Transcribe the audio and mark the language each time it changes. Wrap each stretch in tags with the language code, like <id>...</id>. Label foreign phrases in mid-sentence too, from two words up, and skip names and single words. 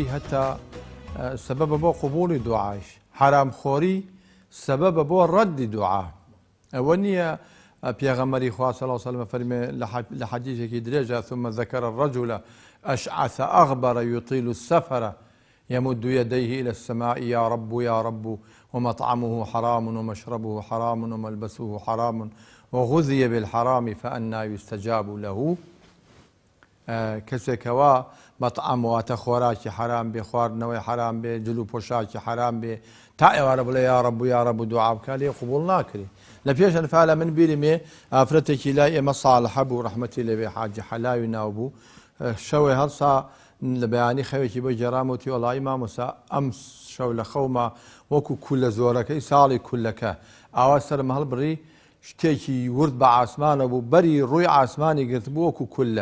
<ckb>هەتا سبب بۆ قبولی دوعاش، حرام خۆری سبب بۆ ڕەدی دوعا. ئەوە نییە پێغەمبەری خوا</ckb> <ar>صلی الله علیه و سلم</ar> <ckb>فەرمێ لە حەدیثێکی درێژە</ckb> <ar>ثم ذكر الرجل أشعث أغبر يطيل السفر يمد يديه إلى السماء يا رب يا رب ومطعمه حرام ومشربه حرام وملبسه حرام وغذي بالحرام فأنى يستجاب له.</ar> <ckb>کەسێکەوە بەطعام واتە خۆراکی حرام بێ خواردنەوەی حرام بێ جلو پۆشاکی حرام بێ تا ئێوارە بڵێ</ckb> <ar>یا رب یا رب</ar> <ckb>دوعا بکە لێ قبوڵ ناکرێ. لە پێش ئەنفالە من بیرمێ ئافرەتێکی لای ئێمە ساڵحە بوو ڕەحمەتی لەوێ حاجی حەلاوی ناو بوو شەوێ هەڵسا لە بەیانی خەوێکی بۆ جێرامەوتی وەڵی مامۆستا ئەم شەو لە خەومە وەکو کولە زۆرەکەی ساڵی کولەکە ئاوا سەرم هەڵبڕی شتێکی ورد بە ئاسمانە بوو بەری ڕووی ئاسمانی گرت بوو وەکو کولە.</ckb>